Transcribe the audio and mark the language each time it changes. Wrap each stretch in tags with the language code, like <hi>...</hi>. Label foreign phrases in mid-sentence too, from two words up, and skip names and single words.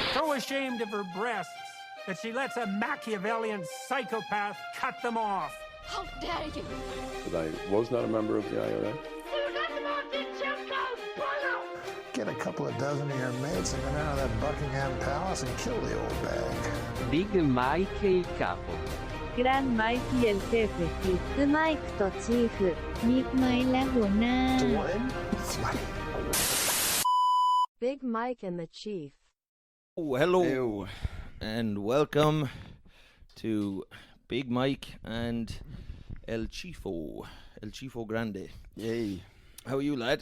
<en>so ashamed of her breasts that she lets a Machiavellian psychopath cut them off. How dare you! But I was not a member of the IRA. Get a couple of dozen of your mates and go down to that Buckingham Palace and kill the old bag.</en> <it>Big Mike il capo.</it> <es>Gran Mike el jefe</es> <th>คือไมค์ต่อ Chief บิ๊กไมค์และหัวหน้า</th> <en>Big Mike and the Chief. Oh, hello, and welcome to Big Mike and El Chifo Grande. Yay. How are you, lad?</en>